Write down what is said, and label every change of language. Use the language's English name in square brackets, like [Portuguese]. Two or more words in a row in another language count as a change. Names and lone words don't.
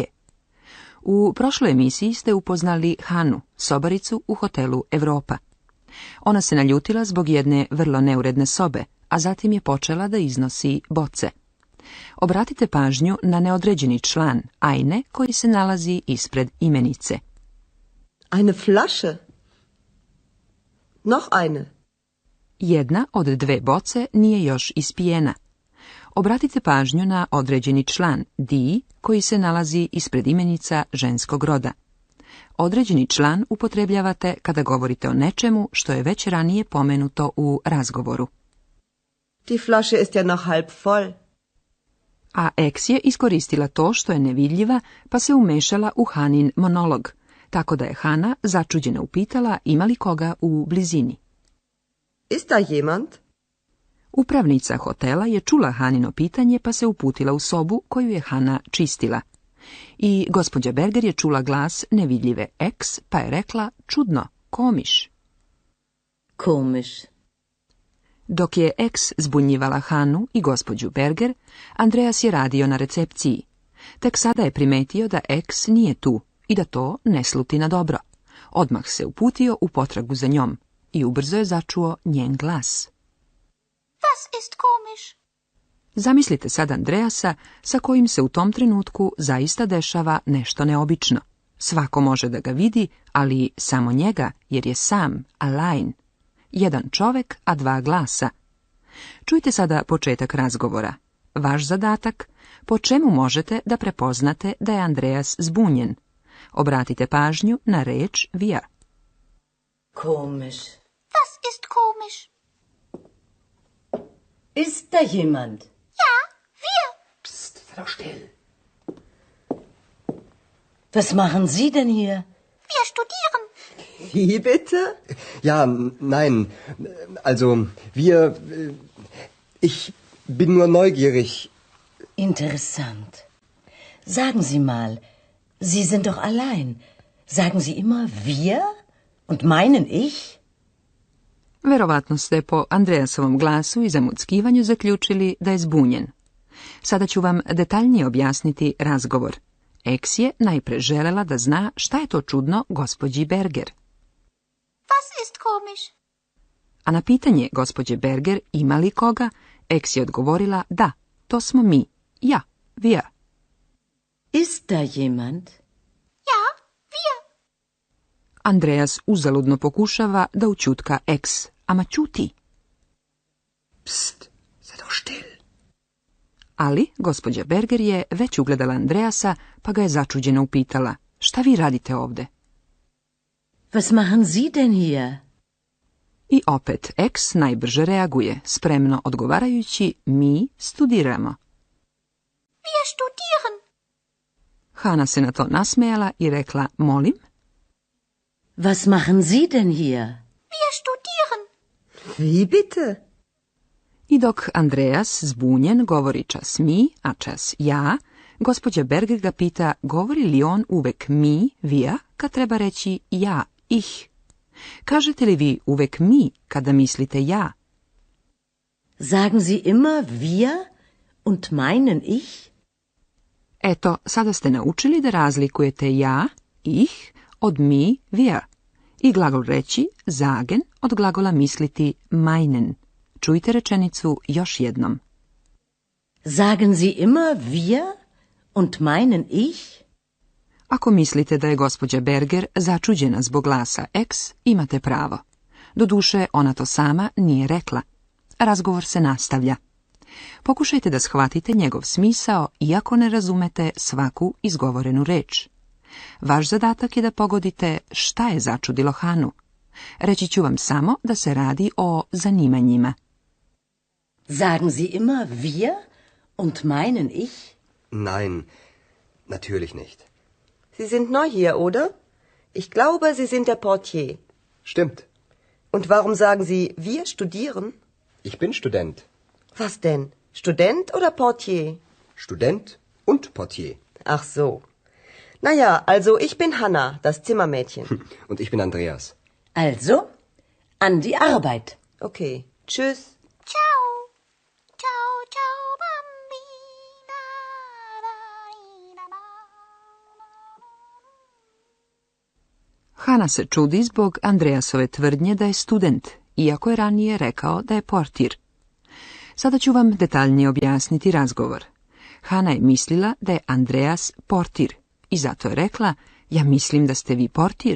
[Serbian] U prošloj emisiji ste upoznali Hanu, sobaricu u hotelu Europa. Ona se naljutila zbog jedne vrlo neuredne sobe, a zatim je počela da iznosi boce. Obratite pažnju na neodređeni član eine koji se nalazi ispred imenice. [German] Eine Flasche. Noch eine. [Serbian] Jedna od dve boce nije još ispijena. Obratite pažnju na određeni član die koji se nalazi ispred imenica ženskog roda. Određeni član upotrebljavate kada govorite o nečemu što je već ranije pomenuto u razgovoru. [German] Die Flasche ist ja noch halb voll. [Serbian] A Ex je iskoristila to što je nevidljiva, pa se umešala u Hanin monolog, tako da je Hana začuđena upitala ima li koga u blizini. [German] Ist da jemand? [Serbian] Upravnica hotela je čula Hanino pitanje pa se uputila u sobu koju je Hana čistila. I gospođa Berger je čula glas nevidljive Ex pa je rekla čudno, komisch. [German] Komisch. [Serbian] Dok je Ex zbunjivala Hanu i gospođu Berger, Andreas je radio na recepciji. Tek sada je primetio da Ex nije tu i da to ne sluti na dobro. Odmah se uputio u potragu za njom i ubrzo je začuo njen glas. [German] Was ist komisch? [Serbian] Zamislite sad Andreasa sa kojim se u tom trenutku zaista dešava nešto neobično. Svako može da ga vidi, ali samo njega jer je sam, allein. Jedan čovek, a dva glasa. Čujte sada početak razgovora. Vaš zadatak, po čemu možete da prepoznate da je Andreas zbunjen. Obratite pažnju na reč wir. [German] Komisch. Was ist komisch? Ist da jemand? Ja, wir. Psst, sei doch still. Was machen Sie denn hier? Wir studieren. Wie bitte? Ja, nein, also ich bin nur neugierig. Interessant. Sagen Sie mal, Sie sind doch allein. Sagen Sie immer wir und meinen ich? [Serbian] Verovatno ste po Andreasovom glasu i zamuckivanju zaključili da je zbunjen. Sada ću vam detaljnije objasniti razgovor. Ex je najpre želela da zna šta je to čudno gospođi Berger. [German] Was ist komisch? [Serbian] A na pitanje gospođe Berger ima li koga, Ex je odgovorila da, to smo mi, [German] ja, wir. Ist da jemand? Ja, wir. [Serbian] Andreas uzaludno pokušava da ućutka Ex, ama ćuti. [German] Psst, sei doch still. [Serbian] Ali gospođa Berger je već ugledala Andreasa, pa ga je začuđeno upitala, šta vi radite ovde? [German] Was machen Sie denn hier? [Serbian] I opet Ex najbrže reaguje, spremno odgovarajući mi studiramo. [German] Wir studieren. [Serbian] Hana se na to nasmejala i rekla molim. [German] Was machen Sie denn hier? Wir studieren. Wie bitte? [Serbian] I dok Andreas, zbunjen, govori čas mi, a čas ja, gospođa Berger ga pita govori li on uvek mi, wir, kad treba reći ja, ich. Kažete li vi uvek mi kada mislite ja? [German] Sagen Sie immer wir und meinen ich? [Serbian] Eto, sada ste naučili da razlikujete ja, ich, od mi, wir. I glagol reći, sagen, od glagola misliti meinen. Čujte rečenicu još jednom. [German] Sagen Sie immer wir und meinen ich? [Serbian] Ako mislite da je gospođa Berger začuđena zbog glasa Ex, imate pravo. Doduše, ona to sama nije rekla. Razgovor se nastavlja. Pokušajte da shvatite njegov smisao, iako ne razumete svaku izgovorenu reč. Vaš zadatak je da pogodite šta je začudilo Hanu. Reći ću vam samo da se radi o zanimanjima. [German] Sagen Sie immer wir Und meinen ich? Nein, natürlich nicht. Sie sind neu hier, oder? Ich glaube, Sie sind der Portier. Stimmt. Und warum sagen Sie, wir studieren? Ich bin Student. Was denn? Student oder Portier? Student und Portier. Ach so. Naja, also ich bin Hanna, das Zimmermädchen. Und ich bin Andreas. Also, an die Arbeit. Okay, tschüss. [Italian] Ciao. Ciao, ciao, bambina. [Serbian] Hana se čudi zbog Andreasove tvrdnje da je student, iako je ranije rekao da je portir. Sada ću vam detaljnije objasniti razgovor. Hana je mislila da je Andreas portir i zato je rekla, ja mislim da ste vi portir.